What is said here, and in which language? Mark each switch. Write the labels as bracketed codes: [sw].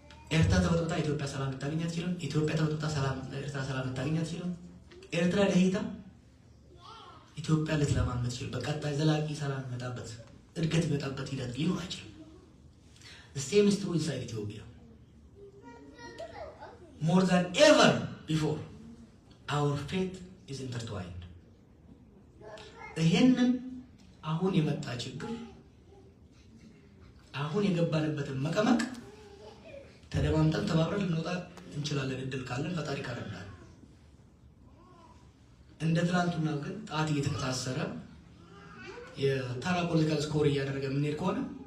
[am] ኤርትራ ተበጥብጣ ኢትዮጵያ ሰላም ልታገኝ አትችልም። ኢትዮጵያ ተበጥብጣ ኤርትራ ሰላም ልታገኝ አትችልም። ኤርትራ ደህይታ ኢትዮጵያ ልትለማ የምትችል በቀጣይ ዘላቂ ሰላም የሚመጣበት እድገት የሚመጣበት ሂደት ሊኖር አይችልም። [en] The same is true inside Ethiopia. More than ever before, our faith is intertwined. [am] ይሄንን አሁን የመጣ ችግር፣ አሁን የገባንበትን መቀመቅ ተደማምጠን ተባብረን ልንወጣ እንችላለን። እድል ካለን ፈጣሪ ካረዳን። እንደ ትናንቱና ግን ጣት እየተከታሰረ የተራ ፖለቲካል ስኮር እያደረገ የምንሄድ ከሆነ